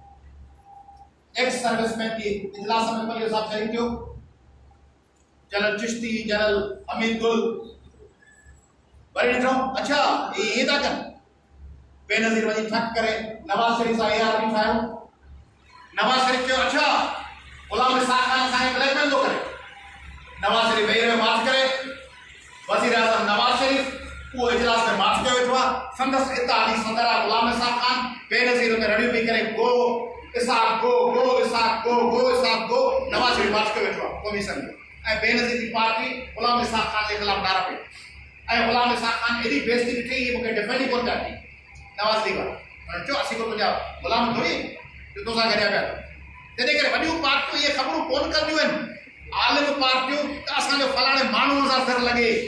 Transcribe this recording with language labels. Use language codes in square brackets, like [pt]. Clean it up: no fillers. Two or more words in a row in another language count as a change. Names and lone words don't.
[en] ex serviceman [sd] जी इजलास में पलीअ साहब शरीक थियो जनरल चिश्ती जनरल हमीद गुल वरी ॾिठो [ur] اچھا یہ تھا [sd] कनि बेनज़ीर वञी ठक करे नवाज़ शरीफ़ सां ARP ठाहियो नवाज़ शरीफ़ चयो अच्छा गुलाम इसाक़ खान असांखे ब्लैकमेल थो करे नवाज़ शरीफ़ वेही रहियो मार्च करे वज़ीर आज़म नवाज़ शरीफ़ उहो इजलास में मार्च कयो वेठो आहे संदसि इत्तेहादी सदर आहे गुलाम इसाक़ खान बेनज़ीर में रड़ियूं बि करे गो इसाक़ गो गो इसाक़ गो गो इसाक़ गो नवाज़ शरीफ़ मार्च कयो वेठो आहे क़ौमी संघ ऐं बेनज़ीर जी पार्टी गुलाम इसाक़ खान जे ख़िलाफ़ नारा पई ऐं गुलाम इसाक़ खान एॾी बेइज़ती ॾिठी ही मूंखे डिफेंड ई कोन पिया थी नवाज़ लीग वारा चयो असीं को तुंहिंजा गुलाम थोरी जो तोसां गॾिया पिया तंहिं करे वॾियूं पार्टियूं इहे ख़बरूं कोन कंदियूं आहिनि आलिम पार्टियूं त असांजो फलाणे माण्हूअ सां सिर लॻे